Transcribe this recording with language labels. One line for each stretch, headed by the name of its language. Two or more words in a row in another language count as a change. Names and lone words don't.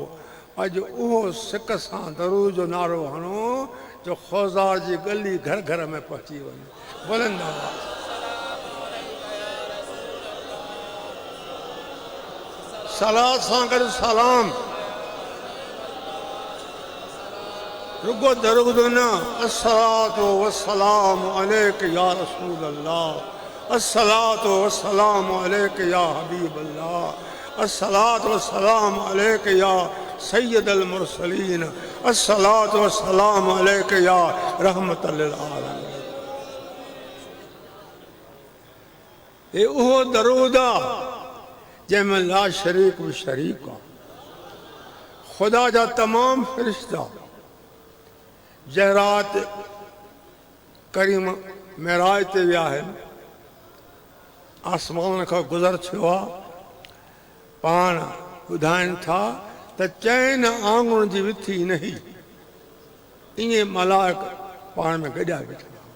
Sindhi: अॼु उहो सिक सां दरूद जो नारो हणो जो ख़ुशदार जी गली घर घर में पहुची वञे। बुलंद आवाज़ सलात सां गॾु सलाम, रुगो दरूद न।
Arabic: الصلاة والسلام عليك يا رسول الله الصلاة والسلام عليك يا حبيب الله الصلاة والسلام عليك يا سيد المرسلين الصلاة والسلام عليك يا رحمة للعالمين.
Sindhi: ये उहो दरूद आहे जंहिंमें
Arabic: لا شريك
Sindhi: बि शरीक आहे। ख़ुदा जा तमामु फ़रिश्ता जंहिं राति करीम मेराज ते विया आहिनि, आसमान खां गुज़र थियो आहे, पाण ॿुधाइनि था त चइनि आङुरनि जी विथी न हुई, ईअं मलाइक पाण में गॾिया वेठा।